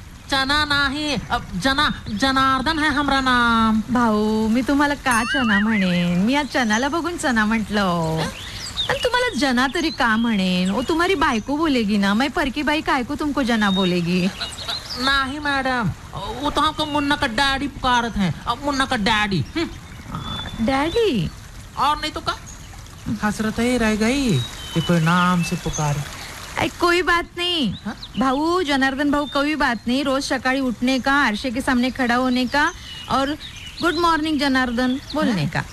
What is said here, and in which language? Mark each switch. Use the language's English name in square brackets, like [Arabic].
[Marathi] चना नाही जना, [Hindi] जनार्दन है हमरा नाम। [Marathi] भाऊ मी तुम्हाला का चना म्हणेन, मी या चनाला बघून चना म्हटलो, आणि तुम्हाला जना तरी का म्हणेन, ओ [Hindi] तुम्हारी बायको बोलेगी ना, मैं परकी बाई काय को तुमको जना बोलेगी। नाही मॅडम, ओ तो हमको मुन्ना का डॅडी पुकारत है, मुन्ना का डॅडी। डॅडी और नहीं तो का, हसरत ही रह गई कि कोई नाम से पुकार। कोई बात नहीं भाऊ, जनार्दन भाऊ कोई बात नहीं, रोज सकाळी उठने का, आरशे के सामने खड़ा होने का और गुड मॉर्निंग जनार्दन बोलने का।